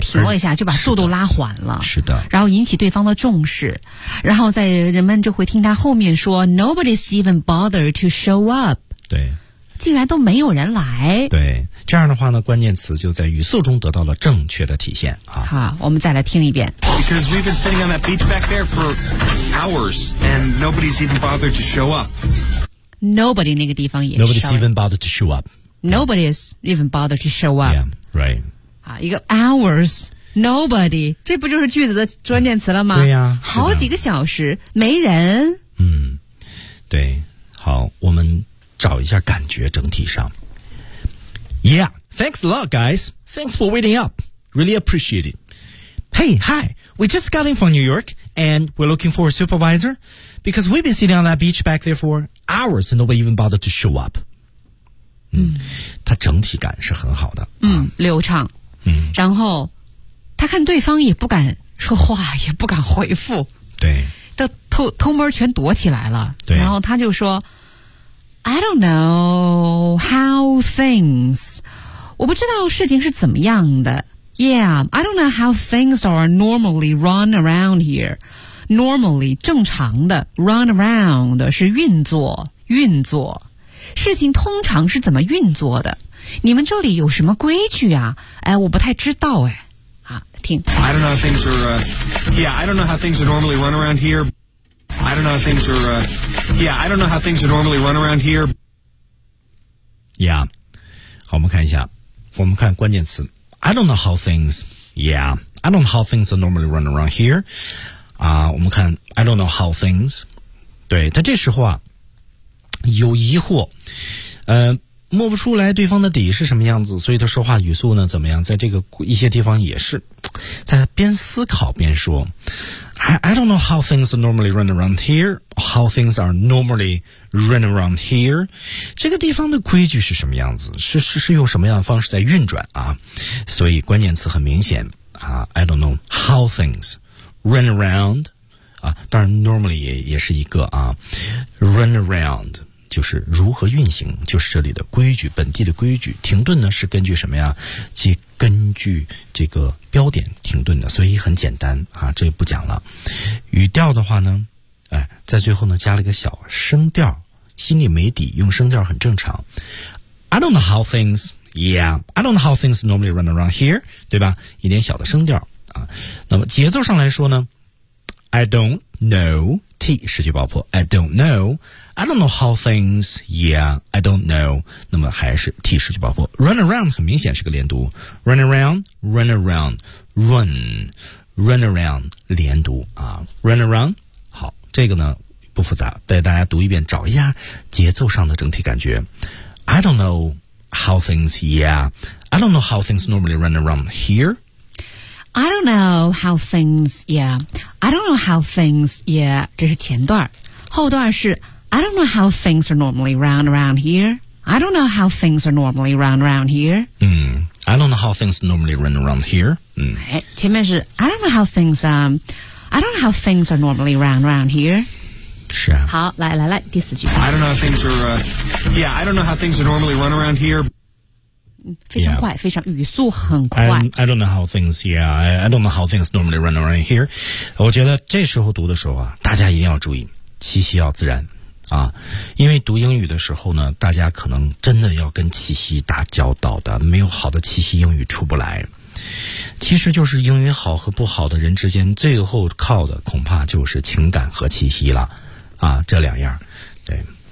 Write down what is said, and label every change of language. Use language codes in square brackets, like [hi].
[zh] 停了一下就把速度拉缓了，是的，然后引起对方的重视，然后在人们就会听他后面说 [en] nobody's even bothered to show up， [zh] 对，竟然都没有人来，对。这样的话呢，关键词就在语速中得到了正确的体现啊！好，我们再来听一遍。 [en] Because we've been sitting on that beach back there for hours, and nobody's even bothered to show up. [zh] Nobody 那个地方也 [en] nobody's even bothered to show up. Nobody's even bothered to show up. Yeah, right. [zh] 啊，一个 [en] hours, nobody， [zh] 这不就是句子的关键词了吗？嗯、对呀、啊，好几个小时没人。嗯，对，好，我们找一下感觉整体上。 [en] Yeah, thanks a lot, guys. Thanks for waiting up. Really appreciate it. Hey, hi. We just got in from New York, and we're looking for a supervisor, because we've been sitting on that beach back there for hours, and nobody even bothered to show up. 嗯， [zh] 他整体感是很好的。嗯，流畅。嗯，然后他看对方也不敢说话，也不敢回复。对。都偷摸全躲起来了。对。然后他就说。 [en] I don't know how things. [zh] 我不知道事情是怎么样的。 [en] Yeah, I don't know how things are normally run around here. [zh] Normally, 正常的 [en] run around [zh] 是运作，运作。事情通常是怎么运作的？你们这里有什么规矩啊？哎，我不太知道哎。啊，听。 [en] I don't know how things are. I don't know how things are normally run around here. I don't know how things are, I don't know how things are normally run around here. Yeah. [zh] 好，我们看一下，我们看关键词。 [en] I don't know how things, I don't know how things are normally run around here. [zh] 啊，我们看 [en] I don't know how things. [zh] 对，他这时候啊，有疑惑，摸不出来对方的底是什么样子，所以他说话语速呢怎么样？在这个一些地方也是在边思考边说。 [en] I don't know how things are normally run around here. How things are normally run around here. [zh] 这个地方的规矩是什么样子？是用什么样的方式在运转啊？所以关键词很明显啊。 [en] I don't know how things run around. [zh] 啊，当然 normally 也是一个啊。 [en] Run around [zh] 就是如何运行，就是这里的规矩，本地的规矩。停顿呢是根据什么呀？即根据这个。标点停顿的所以很简单啊这不讲了。语调的话呢哎在最后呢加了一个小声调心里没底用声调很正常。 [en] I don't know how things, I don't know how things normally run around here, [zh] 对吧一点小的声调啊。那么节奏上来说呢 [en] ,I don't know, T, 十句爆破 ,I don't know, I don't know how things, I don't know, [zh] 那么还是 [en] T 十句爆破 ,run around [zh] 很明显是个连读 [en] ,run around, run around, run, run around, 连读啊 ,run around, [zh] 好这个呢不复杂，带大家读一遍，找一下节奏上的整体感觉。 [en] I don't know how things, yeah. I don't know how things normally run around here. I don't know how things, yeah. I don't know how things, yeah. [zh] 这是前段，后段是 [en] I don't know how things are normally run around here. I don't know how things are normally run around here. I don't know how things normally run around here. [zh] 前面是 [en] I don't know how things, I don't know how things are normally run around here. [zh] 是啊。好，来来来，第四句。 [en] I don't know how things are, yeah, I don't know how things are normally run around here. [zh] 非常快，非常语速很快。 [en] I don't know how things, yeah, I don't know how things normally run around here. [zh] 我觉得这时候读的时候啊，大家一定要注意，气息要自然。啊，因为读英语的时候呢，大家可能真的要跟气息打交道的，没有好的气息，英语出不来。其实就是英语好和不好的人之间，最后靠的恐怕就是情感和气息了，啊，这两样，对。